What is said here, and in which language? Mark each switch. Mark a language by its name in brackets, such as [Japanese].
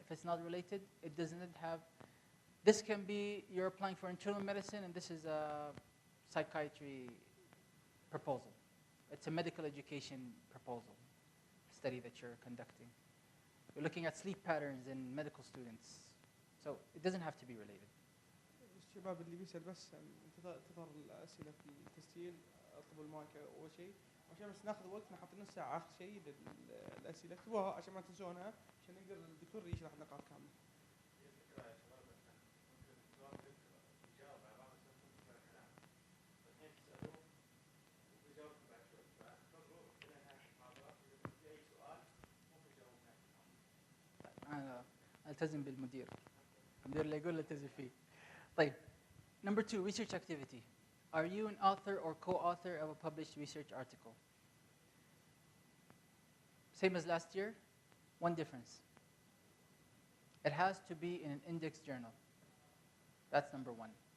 [English] If it's not related, it doesn't have. This can be you're applying for internal medicine and this is a psychiatry proposal. It's a medical education proposal, study that you're conducting. You're looking at sleep patterns in medical students. So it doesn't have to be related. [Arabic] الشباب اللي بيسأل بس تظهر الأسئلة في التسجيل اطلبوا المايك أول شيء عشان بس ناخذ وقت نحط نص ساعة آخر شيء للأسئلة اكتبوها عشان ما تنسونها عشان يقدر الدكتور يشرح النقاط كاملة. أنا ألتزم بالمدير. المدير اللي يقول التزم فيه. طيب. [English] Number 2, research activity. Are you an author or co-author of a published research article? Same as last year, one difference. It has to be in an index journal. That's number 1.